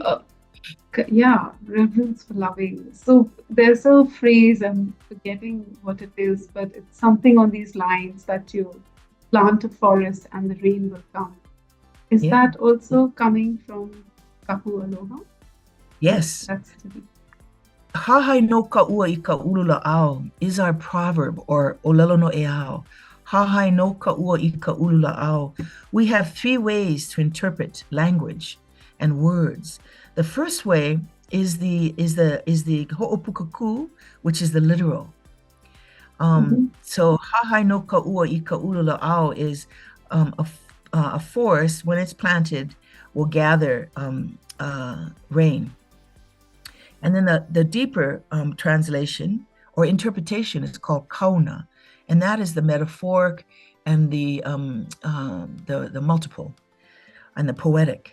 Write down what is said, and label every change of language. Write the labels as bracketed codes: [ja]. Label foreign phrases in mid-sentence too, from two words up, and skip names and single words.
[en] yeah, reverence for loving. So there's a phrase, I'm forgetting what it is, but it's something on these lines that you plant a forest and the rain will come. Is Yeah. that also coming from Kapu Aloha? Yes. That's to be. [haw] Hahai no ka'ua I ka ulula ao [en] is our proverb, or [haw] olelo no e ao. Hahai no ka'ua I ka ulula ao. [en] We have three ways to interpret language and words. The first way is the ho'opukaku, which is the literal. So [haw] hahai no ka'ua I ka ulula ao [en] is a forest, when it's planted, will gather rain. And then the deeper translation or interpretation is called kauna, and that is the metaphoric and the multiple and the poetic.